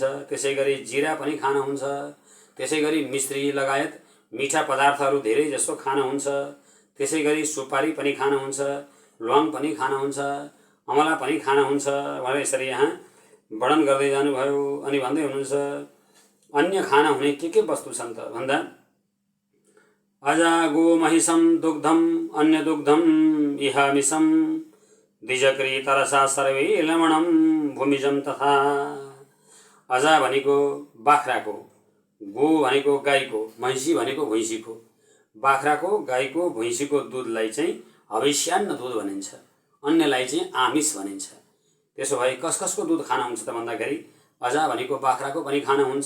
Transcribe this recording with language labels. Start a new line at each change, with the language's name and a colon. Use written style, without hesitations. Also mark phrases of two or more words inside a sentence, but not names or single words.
Nepali: त्यसै गरी जिरा पनि खाना हुन्छ। त्यसै गरी मिश्री लगायत मिठा पदार्थहरू धेरै जसो खाना हुन्छ। त्यसै गरी सुपारी पनि खाना हुन्छ, ल्वाङ पनि खाना हुन्छ, अमला पनि खाना हुन्छ भनेर यसरी यहाँ वर्णन गर्दै जानुभयो। अनि भन्दै हुनुहुन्छ अन्य खाना हुने के वस्तु छन् त भन्दा
Sanskrit: अजा गो महिषम दुग्धम अन्य दुग्धम इहामिषम द्विजक्री तरसा सर्वे लवणम भूमिजम तथा।
Nepali: अजा भनेको बाख्राको, गो भनेको गाईको, भैँसी भनेको भैँसीको। बाख्राको, गाईको, भैँसीको दुधलाई चाहिँ हविष्यान्न दुध भनिन्छ, अन्यलाई चाहिँ आमिष भनिन्छ। त्यसो भए कसको दुध खाना हुन्छ त भन्दाखेरि अजा भनेको बाख्राको पनि खाना हुन्छ।